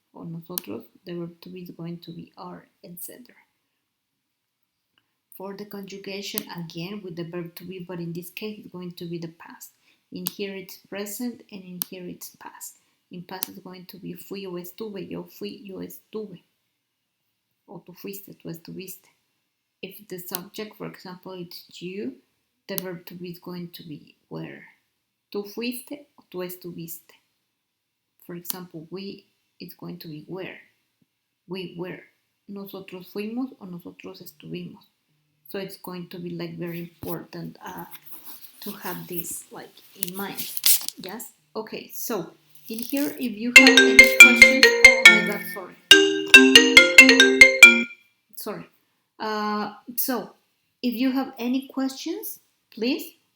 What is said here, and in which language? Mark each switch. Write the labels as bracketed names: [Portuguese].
[Spanish] o nosotros, [English] the verb to be is going to be are, etc. For the conjugation, again with the verb to be, but in this case it's going to be the past. In here it's present and in here it's past. In past it's going to be [Spanish] fui o estuve, yo fui, yo estuve. O tú fuiste, tú estuviste. [English] If the subject, for example, it's you, the verb to be is going to be were. [Spanish] Tú fuiste o tú estuviste. [English] For example, we, it's going to be were. We were. [Spanish] Nosotros fuimos o nosotros estuvimos. [English] So it's going to be like very important to have this like in mind. Yes? Okay, so in here, if you have any questions, oh my god, sorry. So if you have any questions, please.